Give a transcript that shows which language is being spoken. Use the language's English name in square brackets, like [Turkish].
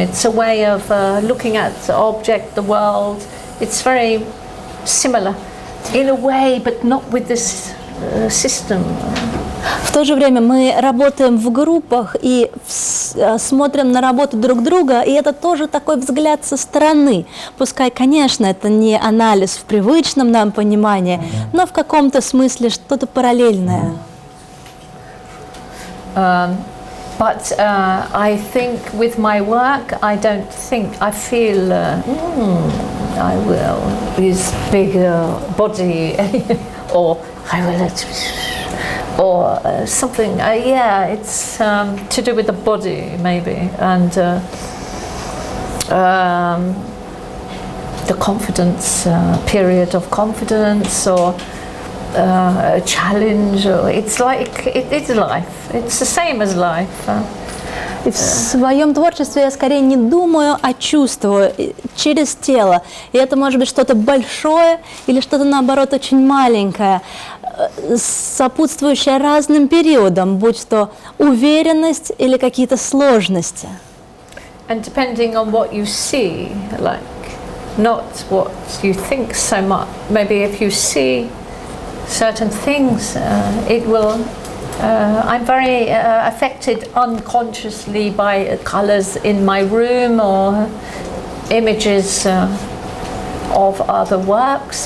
[English] It's a way of looking at the object, the world. It's very similar in a way, but not with this system. [Russian] В то же время мы работаем в группах и смотрим на работу друг друга, и это тоже такой взгляд со стороны. Пускай, конечно, это не анализ в привычном нам понимании, но в каком-то смысле что-то параллельное. [English] But I think with my work, I feel I will this bigger body or I will or something. Yeah, it's to do with the body maybe and the confidence period of confidence or a challenge. Or it's like it's life. It's the same as life. [Russian] И в своем творчестве я скорее не думаю, а чувствую через тело. И это может быть что-то большое или что-то, наоборот, очень маленькое, сопутствующее разным периодам, будь то уверенность или какие-то сложности. [English] And depending on what you see, like not what you think so much. Maybe if you see certain things, it will. I'm very affected unconsciously by colours in my room or images of other works.